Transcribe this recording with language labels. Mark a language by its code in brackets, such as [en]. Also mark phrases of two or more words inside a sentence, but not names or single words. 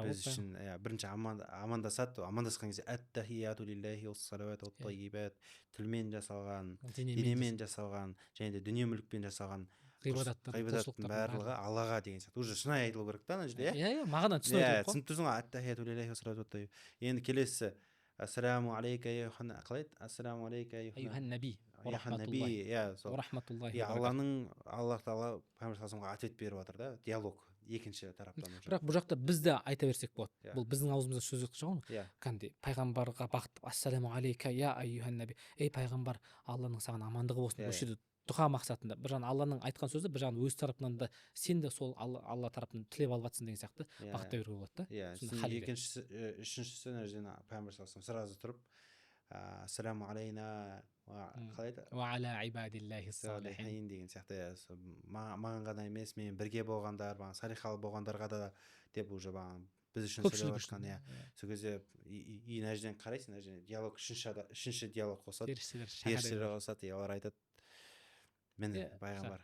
[kk] біз үшін бірінші амандасады. Амандасқан кезде [ar] التحيات لله والصلوات والطيبات, [kk] тілмен жасалған, денемен жасалған, және де дүние мүлікпен жасалған ғибадаттың барлығы Аллаға деген сияқты. Уже шынайы айтылу керек та ана жерде. Мағына түсініп отырып қой. Түсініп тұрсың ғой, [ar] التحيات لله والصلوات والطيبات. [kk] Енді келесі [ar] السلام عليك [kk] қалай еді? [ar] السلام عليك أيها النبي ورحمة الله. [kk] Аллах тағала пайғамбар [ar] صلى الله عليه [kk] ответ беріп жатыр да, диалог екінші тараптан. Бірақ бұл жақта біз де айта берсек болады. Бұл біздің аузымызда сөз жоқ шығар. Кәнде пайғамбарға бағыт [ar] السلام عليك يا أيها النبي. [kk] Ей пайғамбар, Алланың саған амандығы болсын. Осы жерде дұға мақсатында. Бір жағынан Алланың айтқан сөзі, бір жағынан өз тарапынан да сен де сол Алла тарапынан тілеп алып жатсың деген сияқты бағытта беруге болады да. Екіншісі, үшіншісі пайғамбар [ar] صلى الله عليه [kk] сразу тұрып [ar] السلام علينا [kk] қалай еді? [ar] وعلى عباد الله الصالحين [kk] деген сияқты. Маған ғана емес, мен бірге болғандар, салихалы болғандарға да деп уже біз үшін сөйлеп жатқан. Сол кезде мына жерден қарайсың, мына жерден диалог, үшінші диалог қосады. Періштелер қосады, олар айтады, міне пайғамбар.